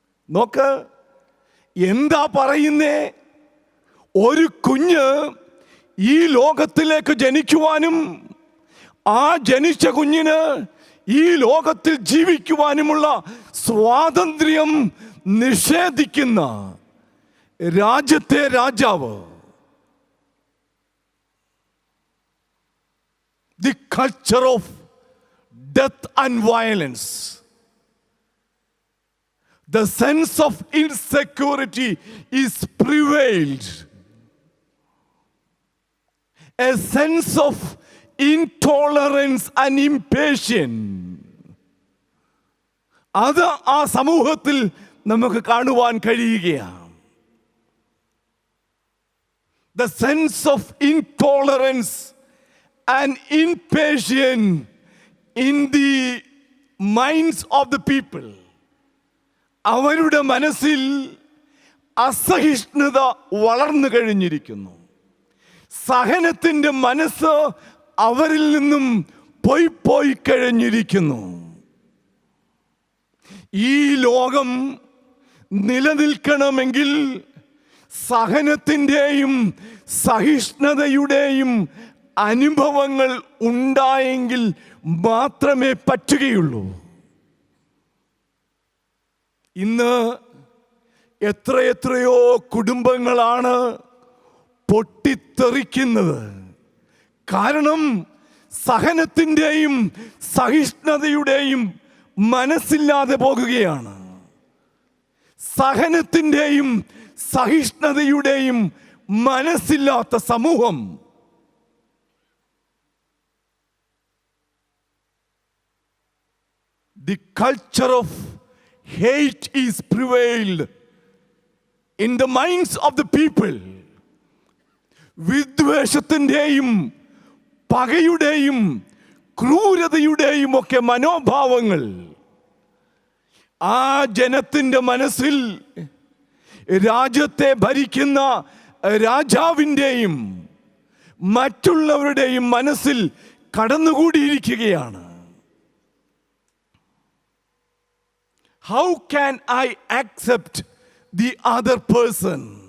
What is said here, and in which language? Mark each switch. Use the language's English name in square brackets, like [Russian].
[Malayalam] നോക്ക്, എന്താ പറയുന്നേ? ഒരു കുഞ്ഞ് ഈ ലോകത്തിലേക്ക് ജനിക്കുവാനും ആ ജനിച്ച കുഞ്ഞിന് ഈ ലോകത്തിൽ ജീവിക്കുവാനുമുള്ള സ്വാതന്ത്ര്യം നിഷേധിക്കുന്ന രാജ്യത്തെ രാജാവ്. [English] The culture of death and violence. The sense of insecurity is prevailed. A sense of intolerance and impatience. [Malayalam] അത് ആ സമൂഹത്തിൽ നമുക്ക് കാണുവാൻ കഴിയുകയാണ്. [English] the sense of intolerance and impatience in the minds of the people. [Malayalam] അവരുടെ മനസ്സിൽ അസഹിഷ്ണുത വളർന്നു കഴിഞ്ഞിരിക്കുന്നു. സഹനത്തിൻ്റെ മനസ്സ് അവരിൽ നിന്നും പോയി കഴിഞ്ഞിരിക്കുന്നു. ഈ ലോകം നിലനിൽക്കണമെങ്കിൽ സഹനത്തിൻ്റെയും സഹിഷ്ണുതയുടെയും അനുഭവങ്ങൾ ഉണ്ടായെങ്കിൽ മാത്രമേ പറ്റുകയുള്ളൂ. ഇന്ന് എത്രയോ കുടുംബങ്ങളാണ് പൊട്ടിത്തെറിക്കുന്നത്. കാരണം സഹനത്തിൻ്റെയും സഹിഷ്ണുതയുടെയും മനസ്സില്ലാതെ പോകുകയാണ്. സഹനത്തിൻ്റെയും സഹിഷ്ണുതയുടെയും മനസ്സില്ലാത്ത സമൂഹം [English] the culture of hate is prevailed in the minds of the people. [Malayalam] വിദ്വേഷത്തിൻ്റെയും പകയുടെയും ക്രൂരതയുടെയും ഒക്കെ മനോഭാവങ്ങൾ ആ ജനത്തിൻ്റെ മനസ്സിൽ രാജ്യത്തെ ഭരിക്കുന്ന രാജാവിൻ്റെയും മറ്റുള്ളവരുടെയും മനസ്സിൽ കടന്നുകൂടിയിരിക്കുകയാണ്. [English] How can I accept the other person?